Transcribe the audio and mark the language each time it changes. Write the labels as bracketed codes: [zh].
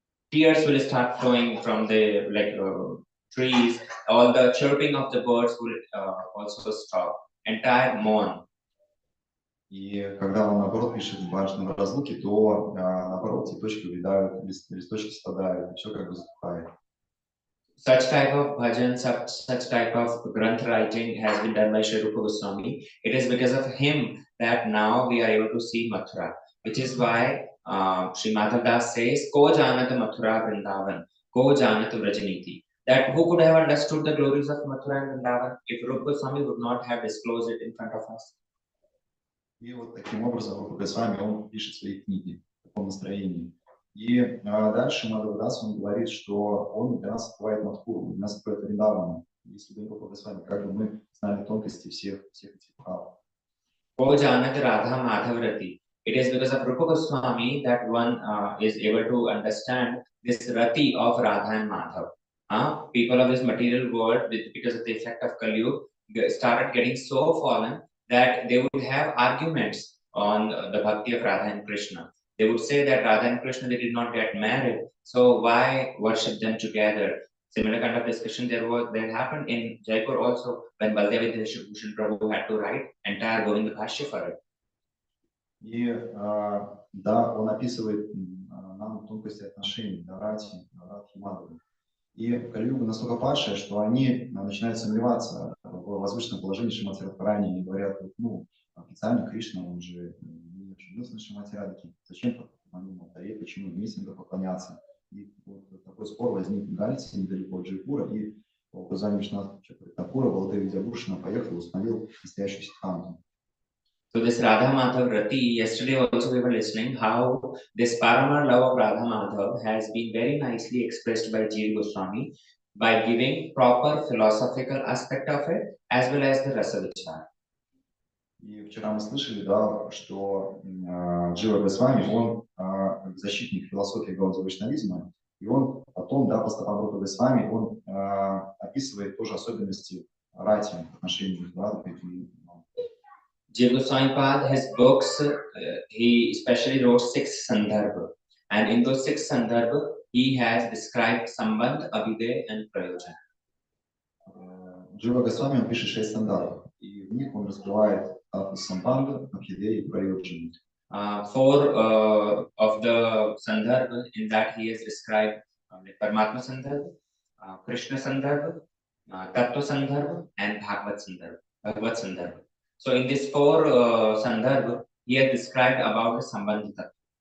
[en] Tears will start flowing from the trees. All the chirping of the birds will also stop. Entire mourn. [ru] И когда он, наоборот, пишет важные разлуки, то, наоборот, цветочки увядают, листочки страдают, и все как бы затухает. [en] Such type of bhajan, such type of granth writing has been done by Sri Rupa Goswami. It is because of him that now we are able to see Mathura, which is why Sri Madhav Das says, [hi] Ko janat Mathura Vrindavan, Ko janat Vrajaniti. [en] That who could have understood the glories of Mathura and Vrindavan if Rupa Goswami would not have disclosed it in front of us. [ru] И вот таким образом Рупа Госвами, он пишет свои книги в таком настроении. И дальше Мадхава Дас, он говорит, что он для нас открывает Мадхуру, для нас открывает Вриндавану. Если бы не Рупа Госвами, как бы мы знали тонкости всех этих прав. [hi] Ko janat Radha Madhavrati. [en] It is because of Rupa Goswami that one is able to understand this rati of Radha and Madhav. People of this material world, because of the effect of Kali Yuga, started getting so fallen that they would have arguments on the bhakti of Radha and Krishna. They would say that Radha and Krishna, they did not get married, so why worship them together? Similar kind of discussion that happened in Jaipur also when Baldev Bhushan Prabhu had to write entire Govinda Bhashya for it. [ru] И да, он описывает нам тонкости отношений, Радхи и Мадхавы. И Кали-юга настолько падшая, что они начинают сомневаться в возвышенном положении Шримати Радхарани. Они говорят, ну, официально Кришна, он же не женился на Шримати Радхи. Зачем на алтаре, почему вместе надо поклоняться? И вот такой спор возник в Галице, недалеко от Джайпура, и по указанию Вишнатха Чакравартипура Балдева Видябушина поехал и установил настоящую сиддханту. [en] So this Radha Madhav Rati, yesterday also we were listening how this Paramar love of Radha Madhav has been very nicely expressed by Jiva Goswami by giving proper philosophical aspect of it as well as the Rasa Vichar. [ru] И вчера мы слышали, да, что Джива Госвами, он защитник философии гаудия-вайшнавизма, и он потом, да, по стопам Рупы Госвами, он описывает тоже особенности рати в отношении между Радхой и [en] Jiva Goswami Pad, his books, he especially wrote 6 Sandarbha. And in those 6 Sandarbha, he has described Sambandh, Abhiday and Prayojan. [ru] Джива Госвами, он пишет 6 сандарбов, и в них он раскрывает Самбандха, Абхидей и Праyojan. [en] 4 of the Sandarbha, in that he has described Paramatma Sandarbha, Krishna Sandarbha, Tattva Sandarbha and Bhagavad Sandarbha. So in these 4 Sandarbha, he has described about the Sambandha Tattva.